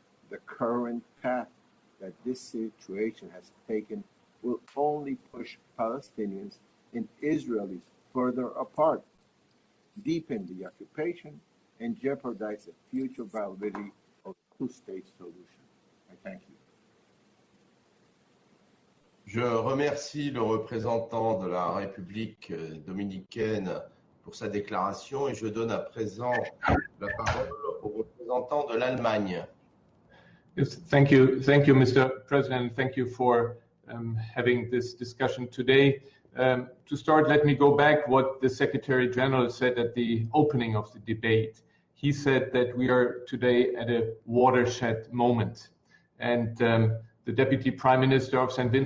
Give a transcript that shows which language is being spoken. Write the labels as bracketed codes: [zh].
[en] The current path that this situation has taken will only push Palestinians and Israelis further apart, deepen the occupation, and jeopardize the future viability of the two-state solution. I thank you. [fr] Je remercie le représentant de la République dominicaine pour sa déclaration et je donne à présent la parole au représentant de l'Allemagne. [en] Yes, thank you, Mr. President. Thank you for having this discussion today. To start, let me go back what the Secretary General said at the opening of the debate. He said that we are today at a watershed moment, and the Deputy Prime Minister of St.